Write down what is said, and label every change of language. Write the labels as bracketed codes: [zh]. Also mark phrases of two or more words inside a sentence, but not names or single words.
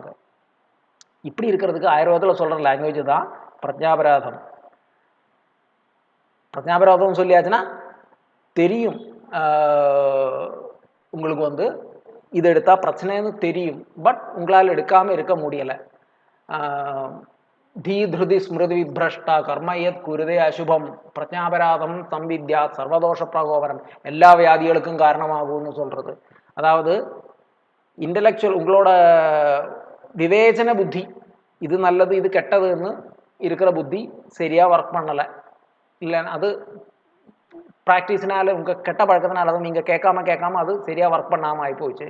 [ta] இப்படி இருக்கிறதுக்கு ஆயுர்வேதத்தில் சொல்கிற லாங்குவேஜ் தான் பிரஜாபராதம். பிரஜாபராதம் சொல்லியாச்சுன்னா தெரியும், உங்களுக்கு வந்து இது எடுத்தால் பிரச்சனைன்னு தெரியும், பட் உங்களால் எடுக்காமல் இருக்க முடியலை. [sa] ധീ ധൃതി സ്മൃതി വിഭ്രഷ്ട കർമ്മയത് കുരുതേ അശുഭം பிரஜாபராதம் சம்வித்யா சர்வதோஷ பிரகோபரம் [ta] எல்லா வியாதிகளுக்கும் காரணமாகும்னு சொல்றது. அதாவது இன்டலெக்சுவல் உங்களோட விவேச்சன புத்தி இது நல்லது இது கெட்டதுன்னு இருக்கிற புத்தி சரியாக ஒர்க் பண்ணலை. இல்லைன்னா அது ப்ராக்டிஸ்னால உங்கள் கெட்ட பழக்கத்தினால அதை நீங்கள் கேட்காம அது சரியாக ஒர்க் பண்ணாமல் ஆகிப்போச்சு.